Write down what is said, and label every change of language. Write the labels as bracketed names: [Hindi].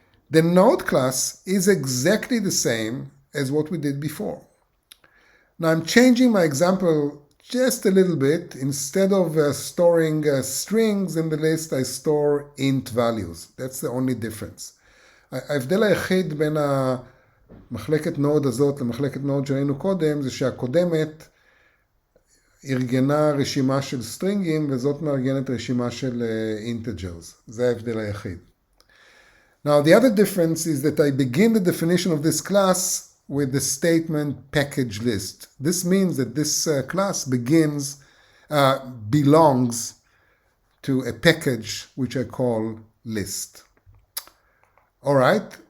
[English] The node class is exactly the same as what we did before. Now I'm changing my example just a little bit. Instead of storing strings in the list, I store int values. That's the only difference. [Hebrew] ההבדל היחיד בין מחלקת נוד הזאת למחלקת נוד שראינו קודם, זה שהקודמת ארגנה רשימה של סטרינגים, וזאת מארגנת רשימה של integers. זה ההבדל היחיד. [English] Now, the other difference is that I begin the definition of this class with the statement package list. This means that this class belongs to a package which I call list. All right.